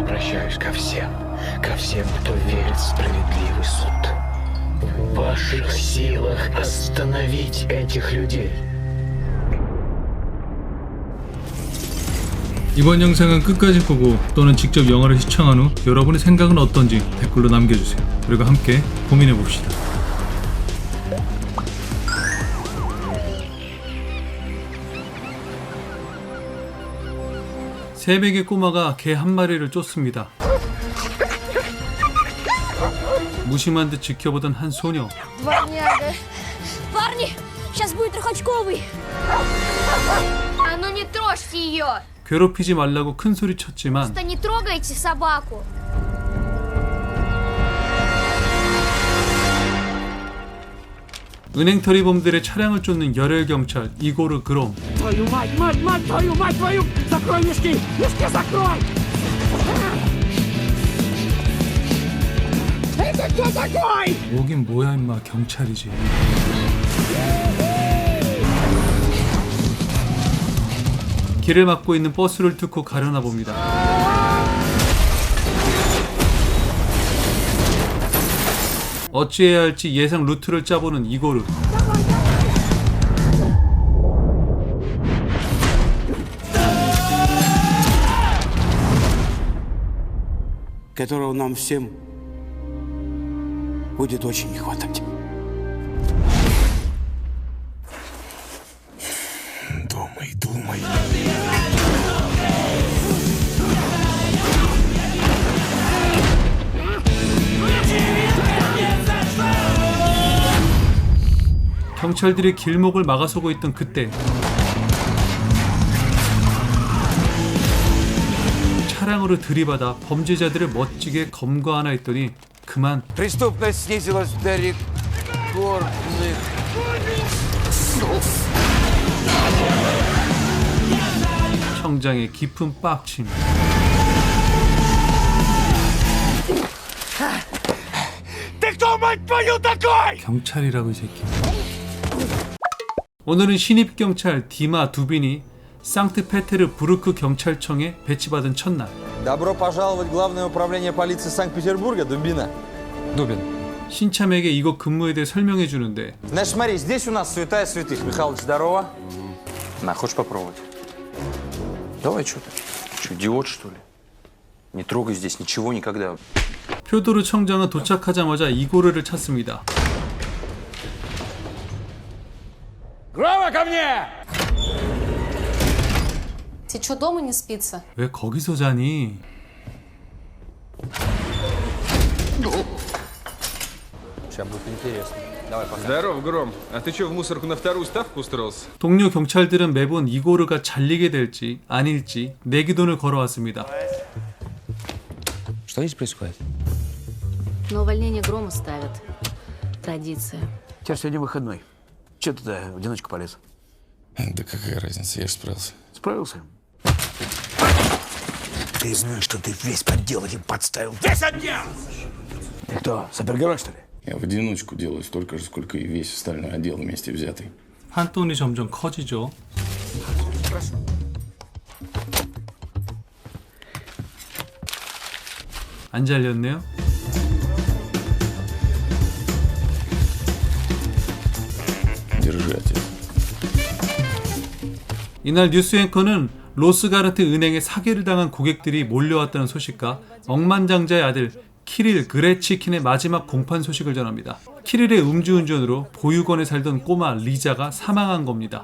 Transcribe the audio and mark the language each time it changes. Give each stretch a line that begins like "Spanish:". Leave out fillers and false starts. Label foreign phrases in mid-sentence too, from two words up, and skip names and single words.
Russian: обращаюсь ко всем, кто верит в справедливый суд. В ваших силах остановить этих людей.
Korean: 이번 영상은 끝까지 보고 또는 직접 영화를 시청한 후 여러분의 생각은 어떤지 댓글로 남겨주세요. 그리고 함께 고민해봅시다. 새벽에 꼬마가 개 한 마리를 쫓습니다. 무심한 듯 지켜보던 한 소녀.
Russian: Дворняга. Парни, сейчас будет трехочковый. А ну не трожьте ее.
Korean: 괴롭히지 말라고 큰 소리 쳤지만
Russian: Не трогайте собаку.
Korean: 은행털이범들의 차량을 쫓는 열혈 경찰 이고르 그롬.
Russian: Твою мать, мать твою! Закрой мешки! Мешки закрой! Это кто такой?
Korean: 오긴 뭐야 임마, 경찰이지. 길을 막고 있는 버스를 뚫고 가려나 봅니다. 어찌해야 할지 예상 루트를 짜보는 이고르.
Russian: Которого нам всем будет очень не хватать. Думай, думай.
Korean: 경찰들이 길목을 막아서고 있던 그때 차량으로 들이받아 범죄자들을 멋지게 검거하나 했더니 그만.
Russian: Преступность снизилась до рекордных.
Korean: 청장의 깊은 빡침.
Russian: Ты кто, мать твою, такой?
Korean: 경찰이라고 이 새끼. 오늘은 신입 경찰 디마 두빈이 상트페테르부르크 경찰청에 배치받은 첫날.
Russian: Добро пожаловать в Главное управление полиции Санкт-Петербурга, Дубина. Дубин.
Korean: 신참에게 이곳 근무에 대해 설명해 주는데,
Russian: Значит, смотри, здесь у нас святая святых. Михалыч, здорово. На, хочешь попробовать? Давай, что ты? Что, идиот, что ли? Не трогай здесь ничего никогда.
Korean: 표도르 청장은 도착하자마자 이고르를 찾습니다.
Russian: Грова ко мне! Тебе что, дома не спится?
Korean: 왜 거기서 자니?
Russian: Сейчас будет интересно. Давай, пока. Здоров, Гром. А ты что, в мусорку на вторую ставку устроился?
Korean: 동료 경찰들은 매번 이고르가 잘리게 될지 아닐지 내기돈을 걸어왔습니다.
Russian: Что здесь происходит? На увольнение Грома ставят. Традиция. У тебя сегодня выходной. Че ты туда в одиночку полез? Да какая разница, я же справился. Справился? Ты знаешь, что ты весь отдел этим подставил. Весь отдел! Ты кто, супергерой, что ли? Я в одиночку делаю столько же, сколько и весь остальной отдел вместе взятый.
Korean: 판돈이 점점 커지죠. 안 잘렸네요.
Russian: Держи, отец.
Korean: 이날 뉴스 앵커는 로스가르트 은행에 사기를 당한 고객들이 몰려왔다는 소식과 억만장자의 아들 키릴 그레치킨의 마지막 공판 소식을 전합니다. 키릴의 음주운전으로 보육원에 살던 꼬마 리자가 사망한 겁니다.